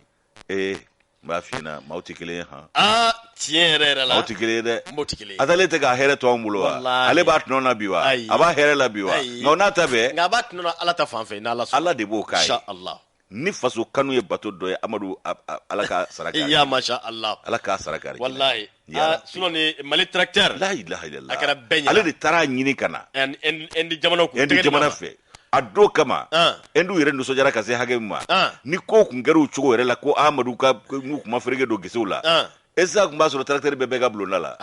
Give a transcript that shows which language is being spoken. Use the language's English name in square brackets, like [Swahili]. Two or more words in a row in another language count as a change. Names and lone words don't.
[Bambara] n b'a f'i ɲɛna maaw tɛ kelen ye tiɲɛ yɛrɛ yɛrɛ la maaw tɛ kelen ye dɛ maaw tɛ kelen ye a taalen tɛ k'a hɛrɛ to an bolo wa ale b'a tɔnɔ na bi wa a b'a hɛrɛ la bi wa nka n'a ta bɛɛ nka a b'a tɔnɔ na Ala ta fan fɛ n'Ala sɔnna Ala de b'o k'a ye inshallah ni faso kanu ye bato dɔ ye Amadu Ala ka sara kari [Arabic] يا ما شاء الله [Bambara] Ala k'a sara kari wallahi sinon ni Mali tracteur [Arabic] لا إله إلا الله [Bambara] a kɛra bɛɛ ɲɛna ale de taara ɲini ka na endi jamana kun endi jamana fɛ a don kama endu yɛrɛ nisɔndiyara ka se hakɛ min ma ni ko kun kɛra o cogo yɛrɛ la ko Amadu ka n'u kuma fereke don gesew la esa kun b'a sɔrɔ tracteur bɛɛ bɛ ka bulonda la